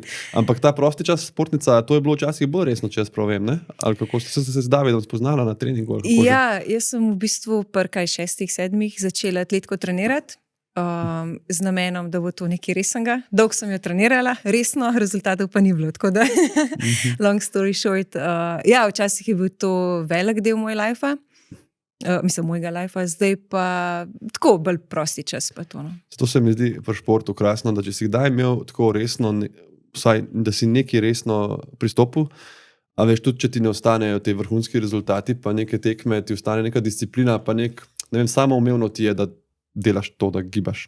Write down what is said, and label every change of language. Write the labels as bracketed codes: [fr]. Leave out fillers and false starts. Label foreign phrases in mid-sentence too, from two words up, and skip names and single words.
[sl] Ampak ta prosti čas športnica, to je bilo včasih bolj resno, če jaz prav vem, ne? Ali kako ste se z Davidom spoznala na treningu? Ja, jaz sem v bistvu pri 6-7 začela atletiko trenirati. Z namenom, da bo to nekaj resnega. Dolgo sem jo trenirala, resno, rezultatov pa ni bilo. Tako da, [en] long story short, [sl] ja, včasih je bil to velik del moj life-a. mislim, mojega lifea, zdaj pa tako bolj prosti čas. Pa to, no. Zato se mi zdi pri športu krasno, da če si kdaj imel tako resno, vsaj da si nekaj resno pristopil, a veš, tudi če ti ne ostanejo te vrhunski rezultati, pa neke tekme, ti ostane neka disciplina, pa ne vem, samoumevno ti je, da delaš to, da gibaš.